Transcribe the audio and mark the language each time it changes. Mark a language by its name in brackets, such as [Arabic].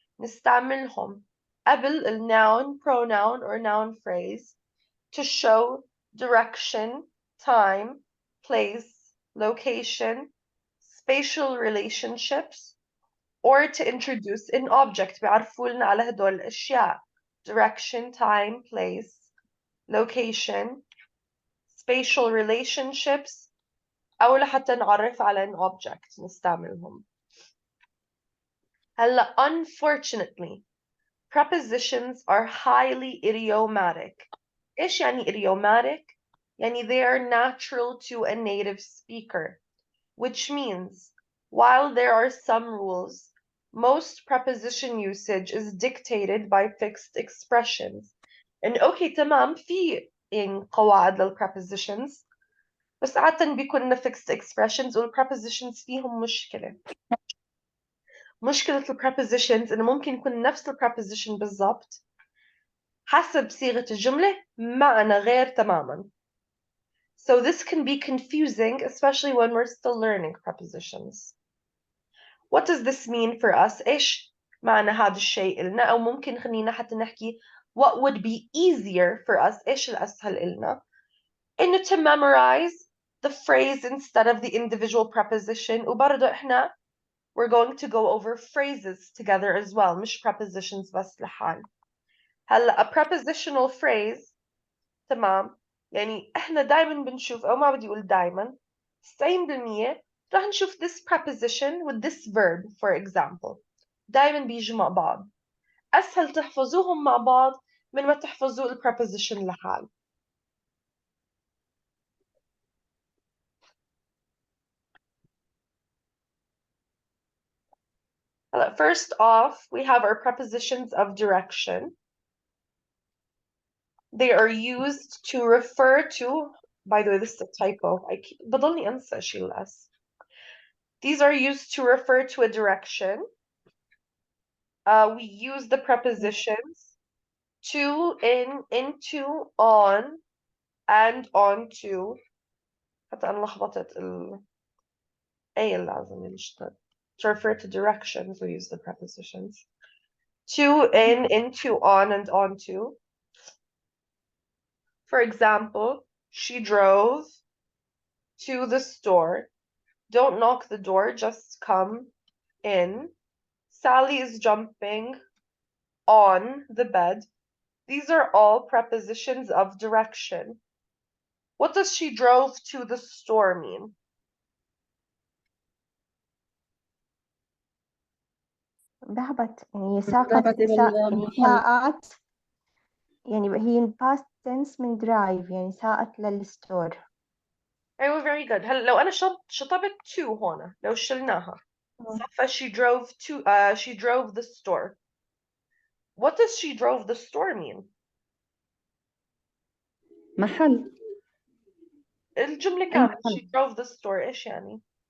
[English] نستعملهم قبل a noun, pronoun, or noun phrase to show direction, time, place, location, spatial relationships, or to introduce an object. [Arabic] بيعرفوا لنا على هدول الأشياء. [English] Direction, time, place, location, spatial relationships, أو لحتى نعرف على an object نستعملهم. unfortunately, prepositions are highly idiomatic. [Arabic] إيش يعني idiomatic? [English] يعني they are natural to a native speaker, which means while there are some rules, most preposition usage is dictated by fixed expressions. [Arabic] And okay, تمام, في قواعد للprepositions, بس عادة بيكون fixed expressions والprepositions فيهم مشكلة. مشكلة prepositions إنه ممكن يكون نفس preposition بالضبط حسب صيغة الجملة معنى غير تماما. [English] So this can be confusing, especially when we're still learning prepositions. What does this mean for us? [Arabic] إيش معنى هذا الشيء إلنا؟ أو ممكن خلينا حتى نحكي what would be easier for us. إيش الأسهل إلنا؟ إنه to memorize [English] the phrase instead of the individual preposition. وبرضه إحنا we're going to go over phrases together as well, مش prepositions بس لحال. [Arabic] هلا a prepositional phrase تمام يعني إحنا دايما بنشوف أو ما بدي أقول دايما 90% راح نشوف this preposition with this verb for example دايما بيجوا مع بعض. أسهل تحفظوهم مع بعض من ما تحفظوا ال preposition لحال. [English] First off, we have our prepositions of direction. They are used to refer to, by the way, this is a typo. [Arabic] بضلني أنسى أشيل S. [English] These are used to refer to a direction. We use the prepositions to, in, into, on, and onto. [Arabic] حتى أنا لخبطت A اللازم نشتغل. [English] To refer to directions, we use the prepositions. To, in, into, on, and onto. For example, she drove to the store. Don't knock the door, just come in. Sally is jumping on the bed. These are all prepositions of direction. What does she drove to the store mean? [Arabic] ذهبت يعني ساقت ذهبت إلى يعني المحل. ساقت يعني هي past tense من drive يعني ساقت للستور. أيوة very good. هلا لو أنا شطبت to هنا لو شلناها صفى she drove the store. [English] What does she drove the store mean? [Arabic] محل. الجملة أي كاملة محل. [English] she drove the store إيش يعني؟